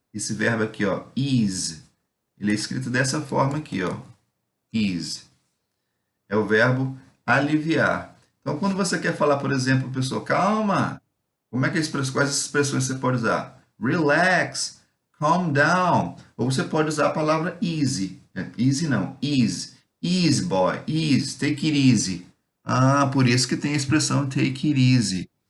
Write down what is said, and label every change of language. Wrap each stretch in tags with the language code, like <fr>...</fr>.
<pt>Esse verbo aqui, ó, ease. Ele é escrito dessa forma aqui, ó, ease. É o verbo aliviar. Então, quando você quer falar, por exemplo, pessoa, calma, como é que quais expressões você pode usar?</pt> <en>Relax, calm down.</en> <pt>Ou você pode usar a palavra easy. Easy não, ease.</pt> <en>Easy, boy, easy, take it easy.</en> <pt>Por isso que tem a expressão</pt> <en>take it easy.</en>